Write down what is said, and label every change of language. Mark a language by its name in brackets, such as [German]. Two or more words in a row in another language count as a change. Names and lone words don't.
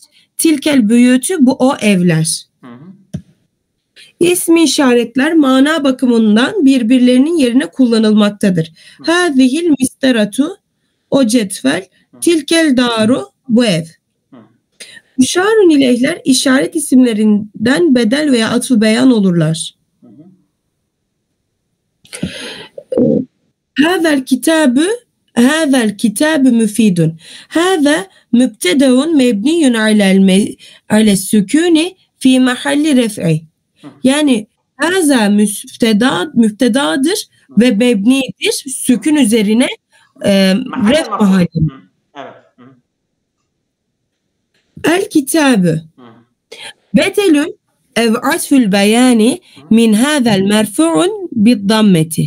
[Arabic] تلك البيوت, [Turkish] bu o evler. İsmi işaretler mana bakımından birbirlerinin yerine kullanılmaktadır. [Arabic] هذه المسطرة, [Turkish] o cetvel. [Arabic] تلك الدار, [Turkish] bu ev. Müşarun ileyhler işaret isimlerinden bedel veya atfı beyan olurlar. [Arabic] هذا الكتاب مفيد. هذا مبتدأ مبني على السكون في محل رفع. [Turkish] Yani هذا müftedadır ve mebnidir. Sükun üzerine ref mahalinde. Evet. [Arabic] الكتاب بدل أو عطف بيان من هذا مرفوع بالضمة.